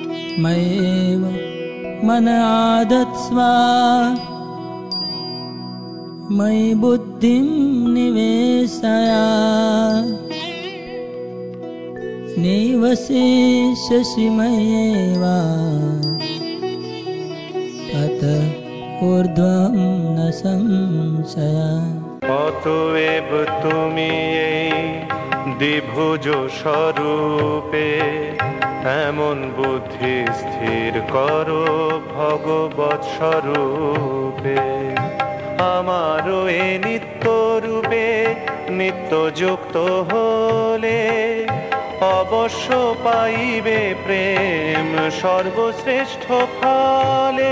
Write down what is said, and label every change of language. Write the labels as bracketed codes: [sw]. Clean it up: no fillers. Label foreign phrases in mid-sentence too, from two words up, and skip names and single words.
[sa] मयेव मन आदत्स्व मयि बुद्धिं निवेशय निवसिष्यसि मय्येव अत ऊर्ध्वं न संशयः। [bn] অতএব তুমি এই দ্বিভুজ স্বরূপে এমন বুদ্ধি স্থির করো ভগবৎ স্বরূপে। আমারও এ নিত্য রূপে নিত্য যুক্ত হলে অবশ্য পাইবে প্রেম সর্বশ্রেষ্ঠ ফলে।